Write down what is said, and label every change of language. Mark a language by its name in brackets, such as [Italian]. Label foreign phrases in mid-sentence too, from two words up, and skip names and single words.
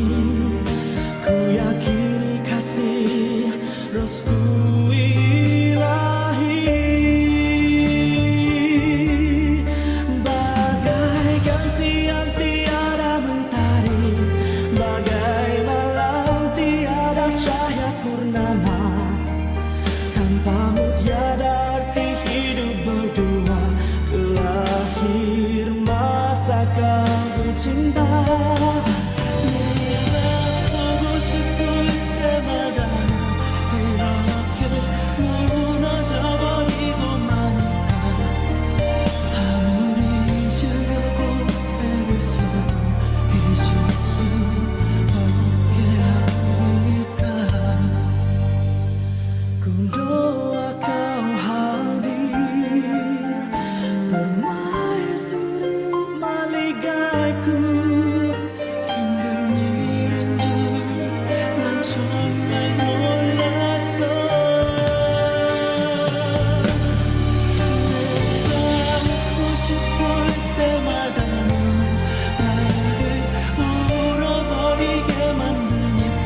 [Malay] Ku yakini kasih restu ilahi, bagaikan siang tiada mentari, bagai malam tiada cahaya purnama. Tanpamu tiada arti hidup berdua, berakhir masa kau cinta. [Korean] 내가 보고 싶을 때마다 이렇게 무너져 버리고 마니까 아무리 잊으려고 애를 써도 잊을 수 없게 하니까. [Malay] Ku doa kau hadir, permaisuri maligayku. [Korean] 힘든 일인 줄 난 정말 몰랐어. 내가 웃고 싶을 때마다 넌 나를 울어버리게 만드니까.